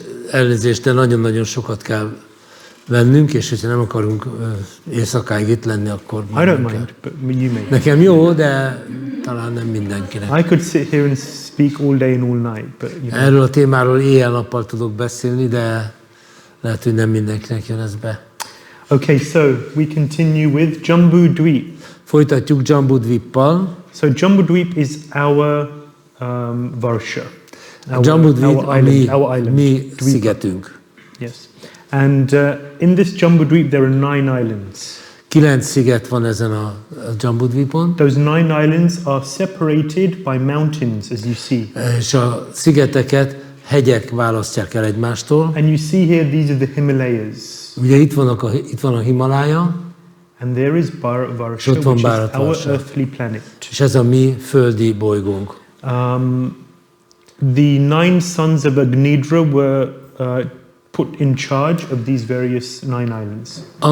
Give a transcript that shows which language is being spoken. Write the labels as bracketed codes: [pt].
[hu] Elnézést, de nagyon-nagyon sokat kell vennünk, és hogyha nem akarunk éjszakáig itt lenni, akkor... [en] I don't mind, but you may. [hu] Nekem jó, de talán nem mindenkinek. [en] I could sit here and speak all day and all night, but you know. [hu] Erről a témáról éjjel-nappal tudok beszélni, de lehet, hogy nem mindenkinek jön ez be. [en] Okay, so we continue with Jambudvip. [hu] Folytatjuk Jambudvippal. [en] So Jambudvip is our Varsha. Jambudvip our island. [hu] Mi szigetünk. [en] Yes. And in this Jambudvip there are 9 islands. [hu] 9 sziget van ezen a Jambudvipon. [en] Those 9 islands are separated by mountains, as you see. [hu] És a szigeteket hegyek választják el egymástól. [en] And you see here, these are the Himalayas. [hu] Ugye itt van a Himalája. [en] And there is Bharatvarsha, which is our earthly planet. [hu] És ez a mi földi bolygónk. [en] The 9 sons of Agnidra were put in charge of these various 9 islands.